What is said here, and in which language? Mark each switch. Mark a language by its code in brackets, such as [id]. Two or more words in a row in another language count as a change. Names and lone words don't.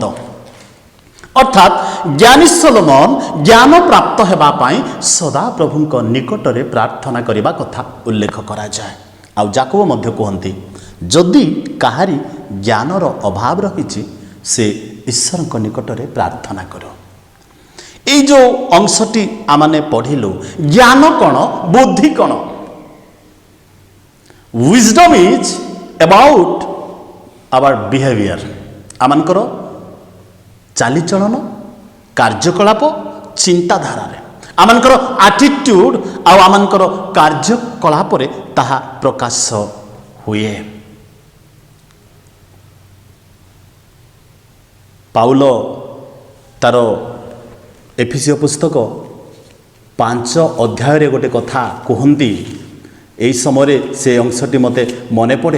[or] ଅର୍ଥାତ୍ ଜ୍ଞାନୀ ସୋଲୋମନ ଜ୍ଞାନ ପ୍ରାପ୍ତ ହେବା ପାଇଁ ସଦାପ୍ରଭୁଙ୍କ ନିକଟରେ ପ୍ରାର୍ଥନା କରିବା କଥା ଉଲ୍ଲେଖ କରାଯାଏ। ଆଉ ଯାକୋବ ମଧ୍ୟ କୁହନ୍ତି, ଯଦି କାହାରି ଜ୍ଞାନର ଅଭାବ ରହିଛି ସେ ଈଶ୍ୱରଙ୍କ ନିକଟରେ ପ୍ରାର୍ଥନା କର। ଏଇ ଯେ ଅଂଶଟି ଆମେ ପଢ଼ିଲୁ, ଜ୍ଞାନ କ'ଣ, ବୁଦ୍ଧି କ'ଣ? [en] wisdom is about our behavior, [or] ଆମଙ୍କର ଚାଲିଚଳନ, କାର୍ଯ୍ୟକଳାପ, ଚିନ୍ତାଧାରାରେ, ଆମଙ୍କର ଆଟିଟ୍ୟୁଡ୍ ଆଉ ଆମଙ୍କର କାର୍ଯ୍ୟକଳାପରେ ତାହା ପ୍ରକାଶ ହୁଏ। ପାଉଲ ତାର ଏଫେସୀୟ ପୁସ୍ତକ 5 ଅଧ୍ୟାୟରେ ଗୋଟେ କଥା କୁହନ୍ତି, ଏହି ସମୟରେ ସେ ଅଂଶଟି ମୋତେ ମନେ ପଡ଼େ।